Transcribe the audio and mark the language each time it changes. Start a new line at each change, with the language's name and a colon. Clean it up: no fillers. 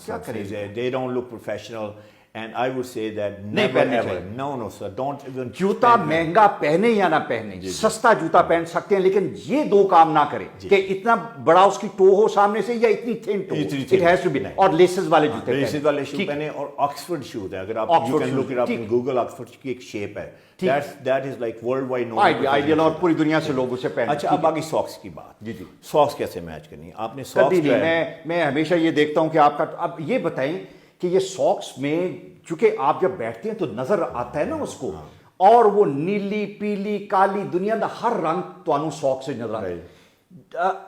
Urdu: کیا کریں؟
English: They don't look professional. And I would say that
Urdu: نہیں پہننے
English: ever.
Urdu: چاہیے.
English: No sir, don't even.
Urdu: جوتا مہنگا پہنے یا نہ پہنے، سستا جوتا پہن سکتے ہیں، لیکن یہ دو کام نہ کرے کہ اتنا بڑا اس کی ٹو ہو سامنے سے یا اتنی تھن to.
English: It has to be.
Urdu: اور لیسز والے جوتے لیسز والے شو پہنے. اور آکسفورڈ شوز ہے، اگر آپ
English: you can look it up in Google.
Urdu: Oxford کی ایک شیپ ہے،
English: that is like world wide known.
Urdu: Ideal, اور پوری دنیا سے لوگ اسے پہنے. اچھا اب آگے ساکس کی بات. جی ساکس کیسے میچ کرنی ہے آپ نے؟ ساکس میں ہمیشہ یہ دیکھتا ہوں کہ آپ کا، اب یہ بتائیں کہ یہ ساکس میں چونکہ آپ جب بیٹھتے ہیں تو نظر آتا ہے نا اس کو, اور وہ نیلی پیلی کالی دنیا دا ہر رنگ تو ساکس سے نظر آتا ہے.